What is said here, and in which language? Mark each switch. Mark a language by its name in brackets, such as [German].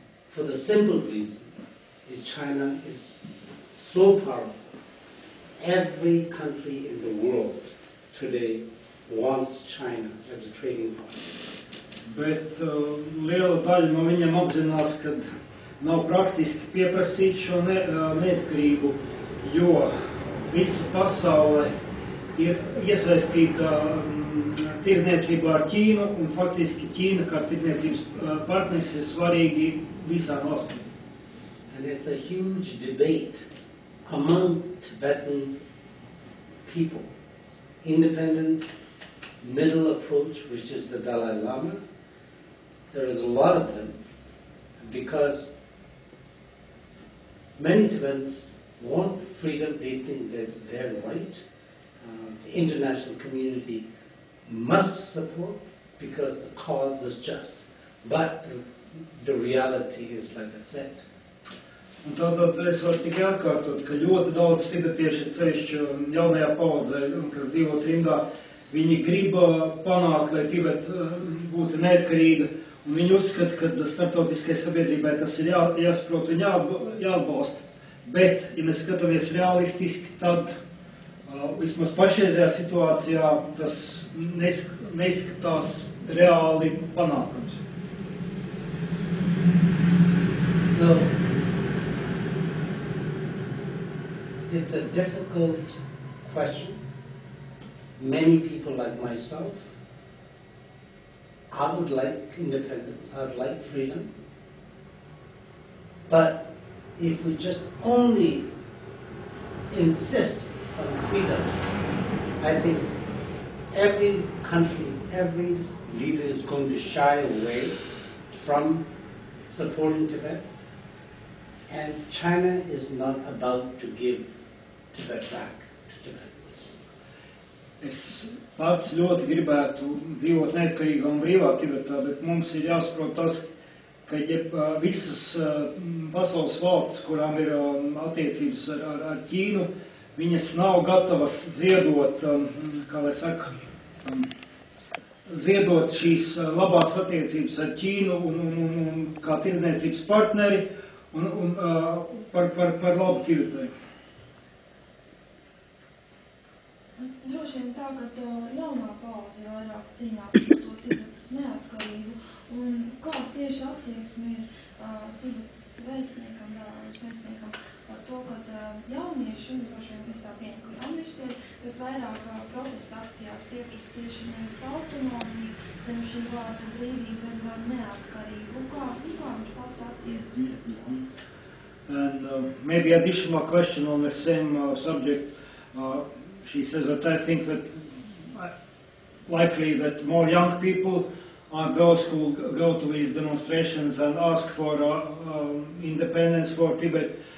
[English] For the simple reason is China is so powerful. Every country in the world today wants China as a trading partner. [Latvian] Bet liela daļa no viņiem apzinās, ka nav praktiski pieprasīt šo neatkarību, jo visa pasaule ir iesaistīta tirdzniecībā ar Ķīnu, un faktiski Ķīna kā tirdzniecības partners ir svarīgi visām valstīm. [English] And it's a huge debate among Tibetan people. Independence, middle approach, which is the Dalai Lama. There is a lot of them because many Tibetans want freedom. They think that's their right. The international community must support because the cause is just. But the reality is, like I said. [Latvian] Un tātad es varu tikai atkārtot, ka ļoti daudz tibetieši ceļšķi jaunajā paudzē, kas dzīvo trimdā, viņi grib panākt, lai Tibet būtu neatkarīga, un viņi uzskata, ka starptautiskai sabiedrībai tas ir jāsaprot un jāatbalsta. Bet, ja mēs skatāmies realistiski, tad vismaz pašreizajā situācijā tas neizskatās reāli panākams. [English] So, it's a difficult question. Many people like myself, I would like independence, I would like freedom. But if we just only insist on freedom, I think every country, every leader is going to shy away from supporting Tibet. And China is not about to give Tibet back to Tibetans. [Latvian] Es pats ļoti gribētu dzīvot neatkarīgā un brīvā Tibetā, bet mums ir jāsaprot tas, ka visas pasaules valstis, kurām ir attiecības ar Ķīnu, viņas nav gatavas ziedot, kā lai saka, ziedot šīs labās attiecības ar Ķīnu un kā tirdzniecības partneri un par labu Tibetai. Droši vien tā, ka jaunā paudze vairāk cīnās par to Tibetas neatkarību, un kāda tieši attieksme ir Tibetas vēstniekam par to, ka jaunieši, un droši vien es tā pieņemu, ka jaunieši tie, kas vairāk protesta akcijās pieprasa tieši nevis autonomiju, zem šī vārda brīvību, bet var neatkarību. Kā viņš pats attiecas pret to? [English] And maybe additional question on the same subject. She says that I think that likely that more young people are those who go to these demonstrations and ask for independence for Tibet.